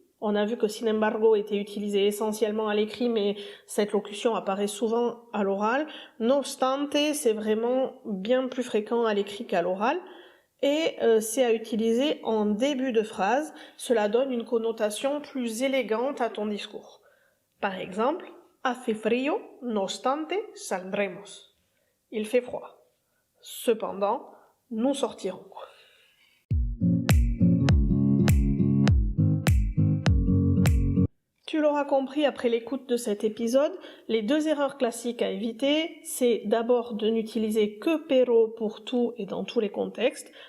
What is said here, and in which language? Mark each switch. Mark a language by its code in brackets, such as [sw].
[fr] On a vu que sin embargo était utilisé essentiellement à l'écrit, mais cette locution apparaît souvent à l'oral. No obstante, c'est vraiment bien plus fréquent à l'écrit qu'à l'oral. Et c'est à utiliser en début de phrase. Cela donne une connotation plus élégante à ton discours. Par exemple, [es] hace frío, no obstante, saldremos. [fr] Il fait froid. Cependant, nous sortirons. Tu l'auras compris après l'écoute de cet épisode, les deux erreurs classiques à éviter, c'est d'abord de n'utiliser que pero pour tout et dans tous les contextes.